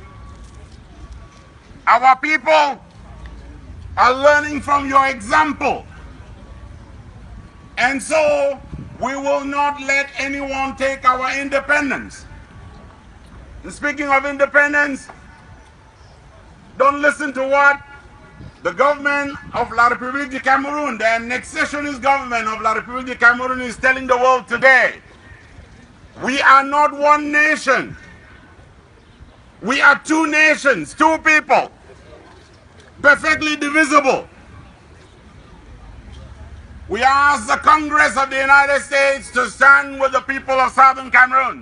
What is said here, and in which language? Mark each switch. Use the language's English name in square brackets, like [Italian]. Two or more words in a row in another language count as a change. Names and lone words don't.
[English] Our people are learning from your example. And so we will not let anyone take our independence. Speaking of independence, don't listen to what the government of La République du Cameroon, the annexationist government of La République du Cameroon, is telling the world today. We are not one nation. We are two nations, two people, perfectly divisible. We ask the Congress of the United States to stand with the people of Southern Cameroon.